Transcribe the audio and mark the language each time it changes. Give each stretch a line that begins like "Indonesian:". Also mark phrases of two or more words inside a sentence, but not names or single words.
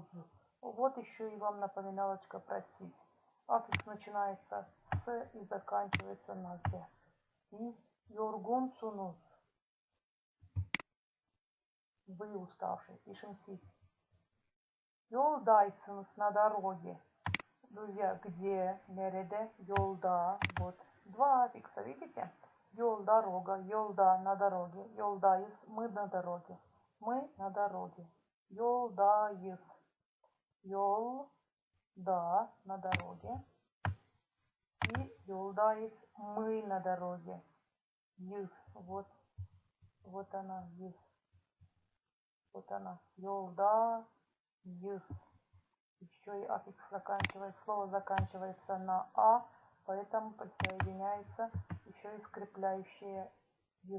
Russian: Вот еще и вам напоминалочка про сис. Аффикс начинается с и заканчивается на з.
Gagauz: Siz yorgunsunuz.
Russian: Вы уставшие. Пишем сис. Yoldayсınız на дороге. Друзья, где,
Gagauz: nerede, yolda.
Russian: Вот. Два аффикса, видите? Yol, дорога, yolda, на дороге. Yoldayız, мы на дороге. Мы на дороге.
Gagauz: Yoldayız. Yol,
Russian: да, на дороге. И yoldayız, мы на дороге. Yız, вот. Вот она, yız. Вот она. Yoldayız. Еще и аффикс заканчивается, слово заканчивается на а, поэтому присоединяется еще и скрепляющее «й».